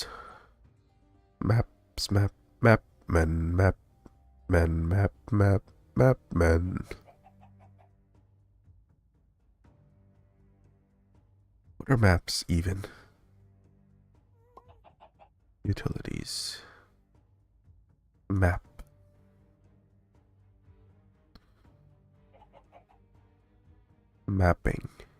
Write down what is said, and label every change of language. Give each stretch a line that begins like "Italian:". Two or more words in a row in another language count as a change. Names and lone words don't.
English: Maps, map, map, men, map, men, map, map, map, men. What are maps even? Utilities. Map. Mapping.